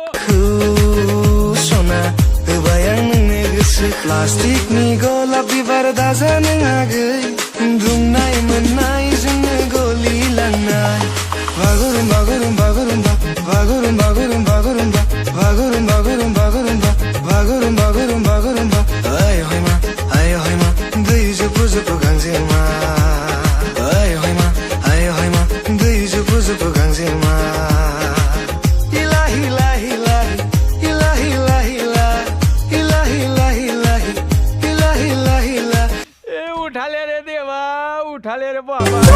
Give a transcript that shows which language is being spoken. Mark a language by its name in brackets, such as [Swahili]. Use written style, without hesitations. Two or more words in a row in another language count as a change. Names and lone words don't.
[Bodo] सना होबाय आं नोंनो गोसो प्लास्टिकनि गलाब बिबार दाजा नों आगै दुंनाय मोननाय जोंनो गलिलांनाय बागुरुम बागुरुम बागुरुम्बा बागुरुम बागुरुम बागुरुम्बा बागुरुम बागुरुम बागुरुम्बा बागुरुम बागुरुम बागुरुम्बा आय हयमा दै जुबु जुबु गांजेमा आय हयमा दै जुबु जुबु गांजेमा [Hindi] उठा ले रे देवा उठा ले रे बाबा